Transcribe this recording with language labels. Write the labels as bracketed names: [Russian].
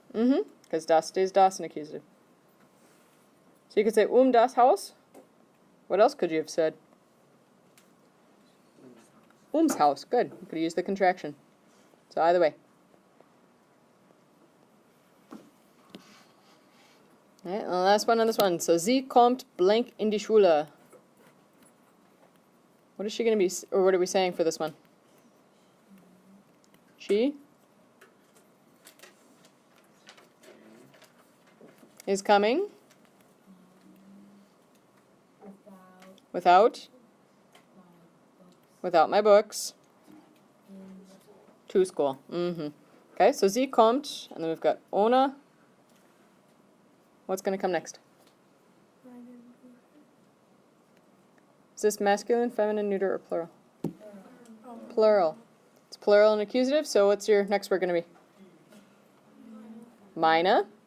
[English] Because das stays das in accusative. So you could say [German] das Haus. [English] What else could you have said? [German] Ums Haus. [English] Good. You could use the contraction. So either way. Alright, and the last one on this one. [German] So sie kommt blank in die Schule. [English] What is she going to be, or what are we saying for this one? She is coming without my books to school. Okay, so [German] sie kommt, [English] and then we've got ohne. What's going to come next? Is this masculine, feminine, neuter, or plural? Plural. It's plural and accusative, so what's your next word going to be? [German] Meine.